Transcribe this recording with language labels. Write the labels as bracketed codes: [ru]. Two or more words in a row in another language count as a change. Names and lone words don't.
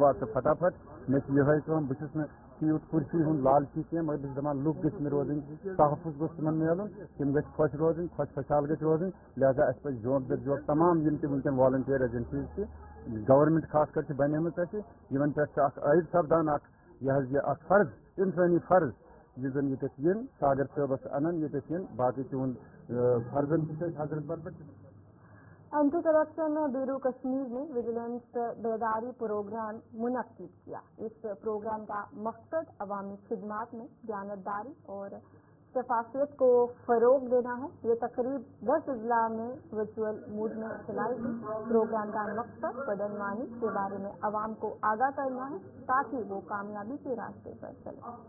[ks] وات ژٕ فٹافٹ مےٚ چھِ یِہے کٲم بہٕ چھُس نہٕ تیوٗت کُرسی ہُنٛد لالچی کینٛہہ مگر بہٕ چھُس دپان لُکھ گٔژھۍ مےٚ روزٕنۍ تحفظ گوٚژھ تِمن میلُن تِم گٔژھۍ خۄش روزٕنۍ خۄش خۄشحال گٔژھۍ روزٕنۍ لہذا اَسہِ پزِ جوک در جوک تمام یِم تہِ وٕنکیٚن [en] volunteer agencies [ks] چھِ گورمنٹ خاص کر چھِ بنیمٕژ اَسہِ یِمن پٮ۪ٹھ چھُ اکھ عٲید سپدان اکھ یہِ حظ یہِ اکھ فرض اِنسٲنی فرض یُس زن ییٚتٮ۪تھ یِن ساگر صٲبس انن ییٚتٮ۪تھ یِن باقٕے تِہُنٛد فرضن تہِ چھِ أسۍ حضرت بل پٮ۪ٹھ [ur] اینٹی کرپشن بیورو کشمیر نے ویجیلنس بیداری پروگرام منعقد کیا. اس پروگرام کا مقصد عوامی خدمات میں دیانتداری اور شفافیت کو فروغ دینا ہے. یہ تقریب 10 اضلاع میں ورچوئل موڈ میں چلائی گئی. پروگرام کا مقصد بدعنوانی کے بارے میں عوام کو آگاہ کرنا ہے تاکہ وہ کامیابی کے راستے پر چلے.